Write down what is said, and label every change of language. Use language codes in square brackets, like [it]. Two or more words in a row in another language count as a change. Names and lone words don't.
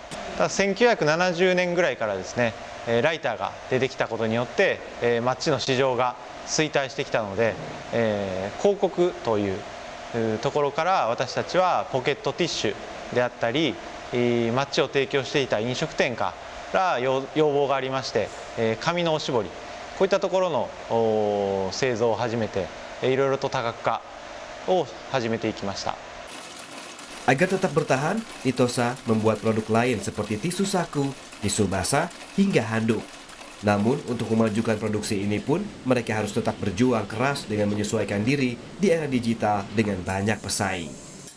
[ja] ただ1970年ぐらいからですねライターが出てきたことによってマッチの市場が衰退してきたので、広告というところから私たちはポケットティッシュであったりマッチを提供していた飲食店から要望がありまして、紙のおしぼりこういったところの製造を始めていろいろと多角化を始めていきました。 [id] Agar tetap bertahan, Nitosha membuat produk lain seperti tisu saku, tisu basah, hingga handuk. Namun, untuk memajukan produksi ini pun, mereka harus tetap berjuang keras dengan menyesuaikan diri di era digital dengan banyak pesaing.